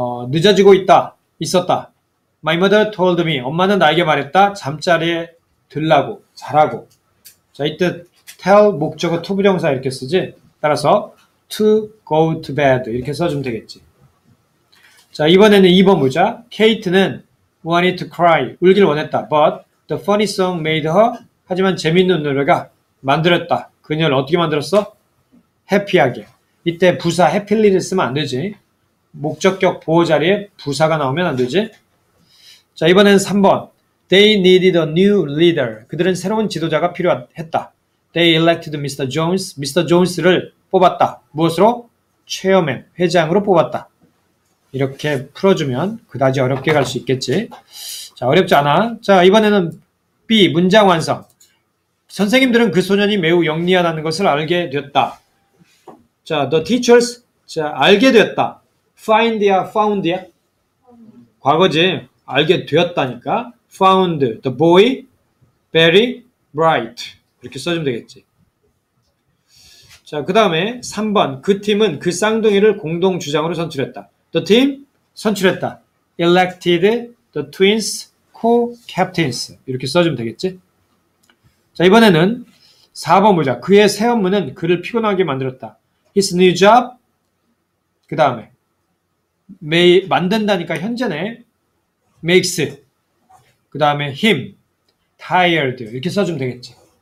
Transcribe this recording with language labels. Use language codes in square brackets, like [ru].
[ko] 늦어지고 있었다. [en] My mother told me. [ko] 엄마는 나에게 말했다. 잠자리에 들라고, 자라고. 자, 이때 tell 목적어 투부정사 이렇게 쓰지. 따라서 [en] to go to bed [ko] 이렇게 써주면 되겠지. 자, 이번에는 2번 보자. 케이트는 [en] wanted to cry. [ko] 울길 원했다. [en] But the funny song made her. [ko] 하지만 재밌는 노래가 만들었다. 그녀를 어떻게 만들었어? 해피하게. 이때 부사 happy를 쓰면 안 되지. 목적격 보호 자리에 부사가 나오면 안 되지. 자, 이번엔 3번. [en] They needed a new leader. [ko] 그들은 새로운 지도자가 필요했다. [en] They elected Mr. Jones. [ko] Mr. Jones를 뽑았다. 무엇으로? 체어맨, 회장으로 뽑았다. 이렇게 풀어주면 그다지 어렵게 갈 수 있겠지. 자, 어렵지 않아. 자, 이번에는 B, 문장 완성. 선생님들은 그 소년이 매우 영리하다는 것을 알게 됐다. 자, the teachers. 자, 알게 됐다. find야, found야? 과거지. 알게 되었다니까. [en] found the boy very bright. [ko] 이렇게 써주면 되겠지. 자, 그 다음에 3번. 그 팀은 그 쌍둥이를 공동 주장으로 선출했다. [en] The team [ko] 선출했다. [en] elected the twins co-captains. [ko] 이렇게 써주면 되겠지. 자, 이번에는 4번 보자. 그의 새 업무는 그를 피곤하게 만들었다. [en] His new job. [ko] 그 다음에 만든다니까 현재네. makes. 그 다음에 [en] him tired. [ko] 이렇게 써주면 되겠지.